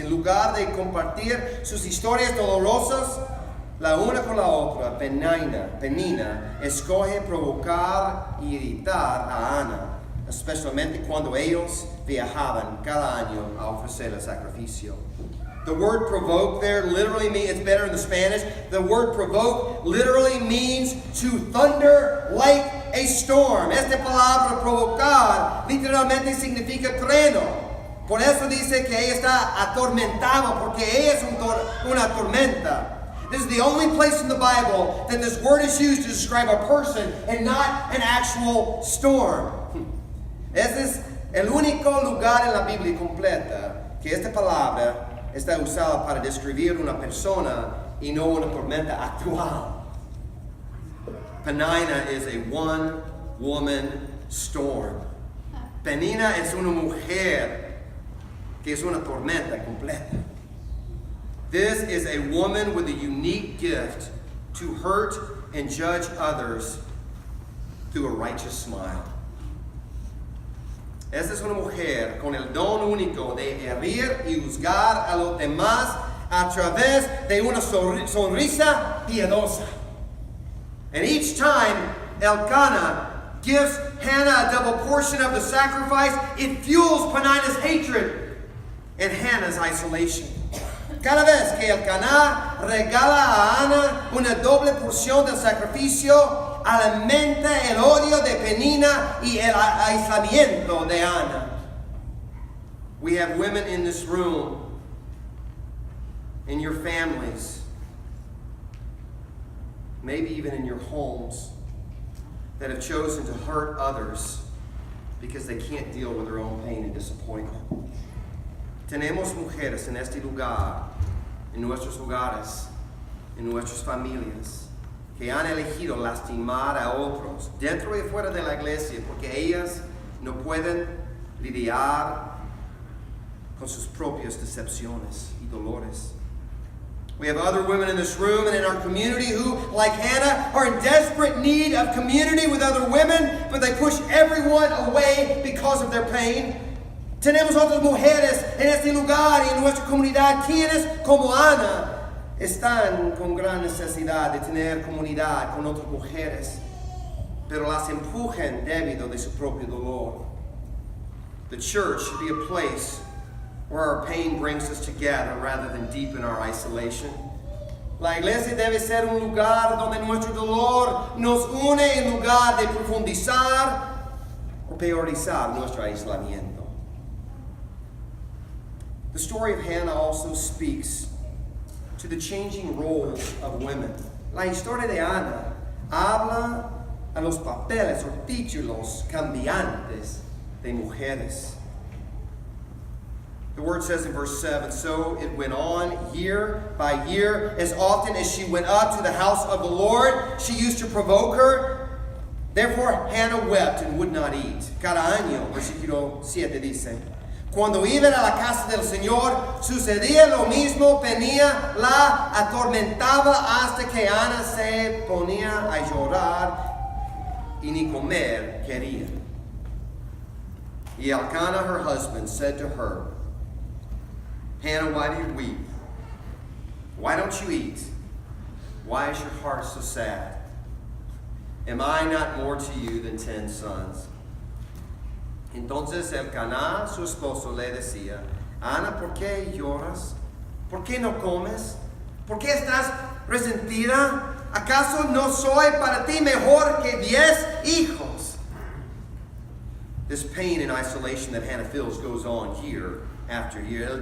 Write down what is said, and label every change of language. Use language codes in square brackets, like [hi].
[es] En lugar de compartir sus historias dolorosas, la una con la otra, Peninnah escoge provocar y irritar a Ana, especialmente cuando ellos viajaban cada año a ofrecer el sacrificio. [en] The word provoke there literally means, it's better in the Spanish, the word provoke literally means to thunder like a storm. [es] Esta palabra provocar literalmente significa trueno. Por eso dice que ella está atormentada, porque ella es una tormenta. [en] This is the only place in the Bible that this word is used to describe a person and not an actual storm. [es] Ese es el único lugar en la Biblia completa que esta palabra está usada para describir una persona y no una tormenta actual. [en] Peninnah is a one-woman storm. [es] Peninnah es una mujer que es una tormenta completa. [en] This is a woman with a unique gift to hurt and judge others through a righteous smile. [es] Esta es una mujer con el don único de herir y juzgar a los demás a través de una sonrisa piadosa. [en] And each time Elkanah gives Hannah a double portion of the sacrifice, it fuels Peninnah's hatred and Hannah's isolation. [es] Cada vez que Elkanah regala a Ana una doble porción del sacrificio, alimenta el odio de Penina y el aislamiento de Ana. [en] We have women in this room, in your families, maybe even in your homes, that have chosen to hurt others because they can't deal with their own pain and disappointment. [es] Tenemos mujeres en este lugar, en nuestros hogares, en nuestras familias, que han elegido lastimar a otros dentro y fuera de la iglesia porque ellas no pueden lidiar con sus propias decepciones y dolores. [en] We have other women in this room and in our community who, like Hannah, are in desperate need of community with other women, but they push everyone away because of their pain. [es] Tenemos otras mujeres en este lugar y en nuestra comunidad quienes, como Ana, están con gran necesidad de tener comunidad con otras mujeres, pero las empujan debido de su propio dolor. [en] The church should be a place where our pain brings us together rather than deepen our isolation. [es] La iglesia debe ser un lugar donde nuestro dolor nos une en lugar de profundizar o peorizar nuestro aislamiento. [en] The story of Hannah also speaks to the changing roles of women. [es] La historia de Ana habla a los papeles o títulos cambiantes de mujeres. [en] The word says in verse 7, so it went on year by year. As often as she went up to the house of the Lord, she used to provoke her. Therefore Hannah wept and would not eat. [es] Cada año, versículo 7 dice, cuando iban a la casa del Señor, sucedía lo mismo, Penina la atormentaba hasta que Ana se ponía a llorar y ni comer quería. [en] Y Elkanah, her husband, said to her, Hannah, why do you weep? Why don't you eat? Why is your heart so sad? Am I not more to you than 10 sons? [es] Entonces Elkanah, su esposo, le decía, Ana, ¿por qué lloras? ¿Por qué no comes? ¿Por qué estás resentida? ¿Acaso no soy para ti mejor que 10 hijos? [en] This pain and isolation that Hannah feels goes on year after year.